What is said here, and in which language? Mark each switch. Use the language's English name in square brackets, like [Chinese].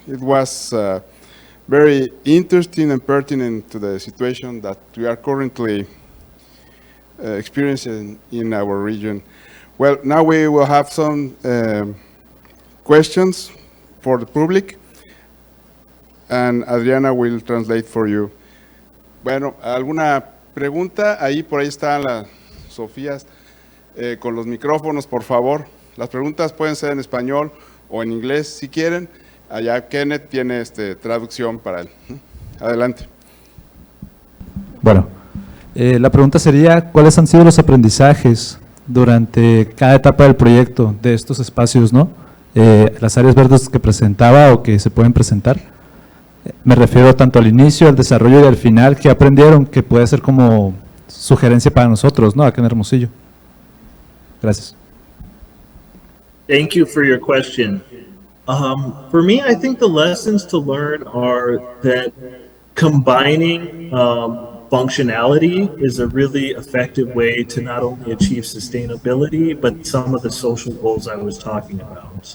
[English] It was very interesting and pertinent to the situation that we are currently experiencing in our region. Well, now we will have some questions for the public. and Adriana will translate for you. [Spanish] Bueno, ¿alguna pregunta? Ahí, por ahí están las Sofías con los micrófonos, por favor. Las preguntas pueden ser en español o en inglés, si quieren. Allá Kenneth tiene traducción para él. Adelante. Bueno, la pregunta sería, ¿cuáles han sido los aprendizajes durante cada etapa del proyecto de estos espacios, ¿no? Las áreas verdes que presentaba o que se pueden presentar. Me refiero tanto al inicio, al desarrollo y al final, que aprendieron, que puede ser como sugerencia para nosotros, ¿no? Acá en Hermosillo. Gracias. [English] Thank you for your question. For me, I think the lessons to learn are that combining functionality is a really effective way to not only achieve sustainability, but some of the social goals I was talking about.